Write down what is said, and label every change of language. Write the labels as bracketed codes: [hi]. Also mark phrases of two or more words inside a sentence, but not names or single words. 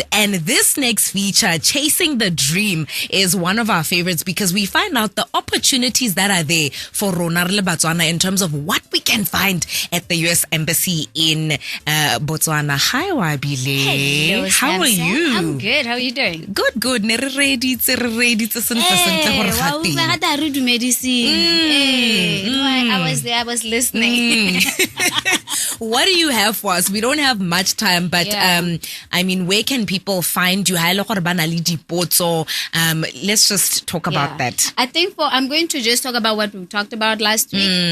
[en] And this next feature, Chasing the Dream, is one of our favorites because we find out the opportunities that are there for [tn] Rona le [en] Botswana in terms of what we can find at the US Embassy in Botswana. Hi, Wabile. Hello, how are you? I'm good. How are you doing? Good. Ready. [tn] eleditse sentle gore [en] I was there, I was listening. What do you have for us? We don't have much time, but I mean, where can people find you? Let's just talk about that. I think I'm going to just talk about what we talked about last week.